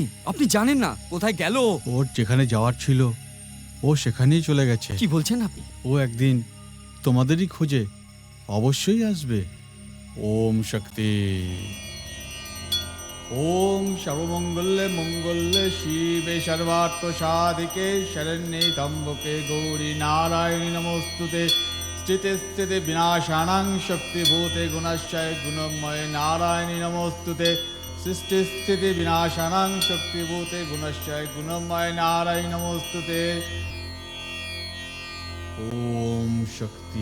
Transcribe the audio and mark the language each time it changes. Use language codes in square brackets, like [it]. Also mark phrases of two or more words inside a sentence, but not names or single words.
[bn] আপনি জানেন না কোথায় গেল? ওর যেখানে যাওয়ার ছিল ও সেখানেই চলে গেছে। কি বলছেন আপনি? ও একদিন তোমাদেরই খোঁজে অবশ্যই আসবে। [sa] ওম শক্তি। ওম সর্বমঙ্গলে মঙ্গলে শিবে সর্বার্থ সাধিকে শরণ্যে ত্র্যম্বকে গৌরী নারায়ণী নমস্তুতে। স্থিতে স্থিতে বিনাশানাং শক্তিভূতে গুণাশ্চয় গুণময় নারায়ণী নমস্তুতে। সৃষ্টি স্থিতি বিনাশানাং শক্তিভূতে গুণাশ্চয় গুণময় নারায়ণী নমস্তুতে। ওম শক্তি।